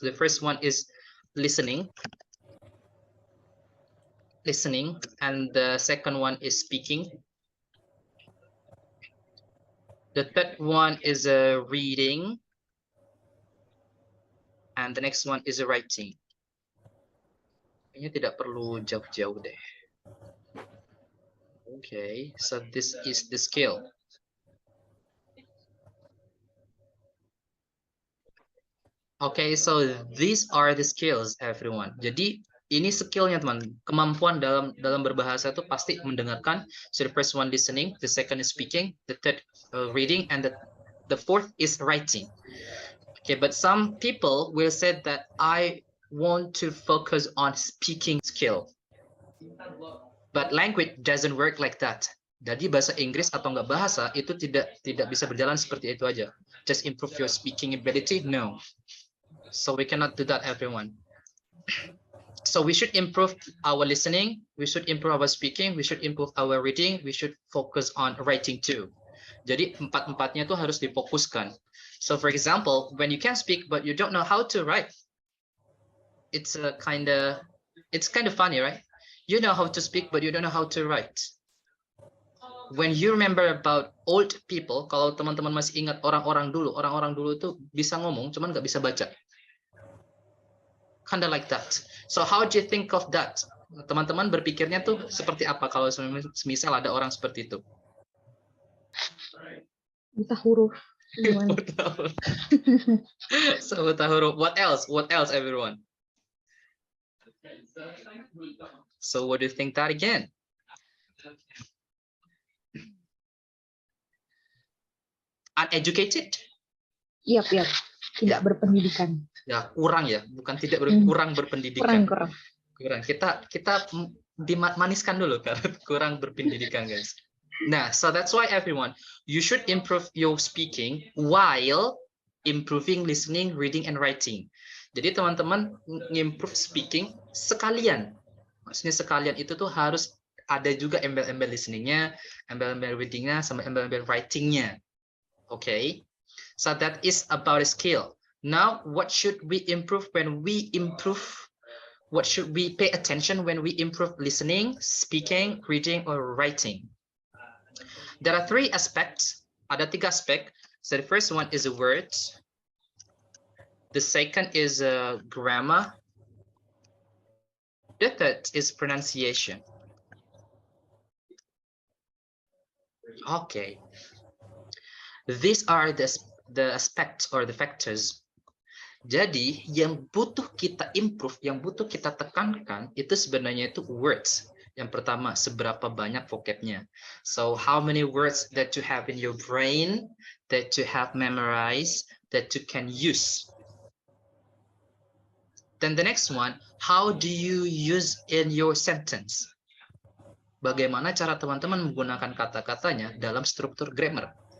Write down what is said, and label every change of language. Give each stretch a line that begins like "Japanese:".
English: The first one is listening, and the second one is speaking. The third one is reading, and the next one is writing.
Indonesian: Kayaknya tidak perlu jauh-jauh deh.
English: Okay, so this is the skill. Okay, so these are the skills, everyone.
Indonesian: Jadi ini skillnya teman, kemampuan dalam berbahasa itu pasti mendengarkan.
English: So the first one listening, the second is speaking, the third reading, and the fourth is writing. Okay, but some people will say that I want to focus on speaking skill. But language doesn't work like that.
Indonesian: Jadi bahasa Inggris atau enggak bahasa itu tidak bisa berjalan seperti itu aja.
English: Just improve your speaking ability? No. So we cannot do that, everyone. So we should improve our listening, we should improve our speaking, we should improve our reading, we should focus on writing too.
Indonesian: Jadi empat-empatnya itu harus difokuskan.
English: So for example, when you can speak but you don't know how to write, it's kind of funny, right? You know how to speak but you don't know how to write. When you remember about old people,
Indonesian: kalau teman-teman masih ingat orang-orang dulu itu bisa ngomong cuman nggak bisa baca.
English: Kind of like that. So how do you think of that?
Indonesian: Teman-teman berpikirnya tuh seperti apa kalau semisal ada orang seperti itu? Buta huruf.
English: So
Indonesian: buta huruf.
English: What else? What else, everyone? So what do you think that again? Uneducated?
Indonesian: Yap. Tidak berpendidikan. Ya, kurang ya, bukan tidak kurang berpendidikan. Kurang. Kita dimaniskan dulu kan, kurang berpendidikan, guys.
English: Nah, so that's why everyone, you should improve your speaking while improving listening, reading, and writing.
Indonesian: Jadi teman-teman
English: improve speaking
Indonesian: sekalian. Maksudnya sekalian itu tuh harus ada juga embel-embel listeningnya, embel-embel readingnya, sama embel-embel writingnya.
English: Okay, so that is about a skill. Now, what should we improve when we improve? What should we pay attention when we improve listening, speaking, reading, or writing? There are 3 aspects.
Indonesian: Ada 3 aspek.
English: So the first one is a word. The second is grammar. The third is pronunciation. Okay. These are the aspects or the factors.
Indonesian: Jadi yang butuh kita improve, yang butuh kita tekankan itu sebenarnya itu words. Yang pertama, seberapa banyak vocabnya.
English: So how many words that you have in your brain, that you have memorized, that you can use. Then the next one, how do you use in your sentence?
Indonesian: Bagaimana cara teman-teman menggunakan kata-katanya dalam struktur grammar?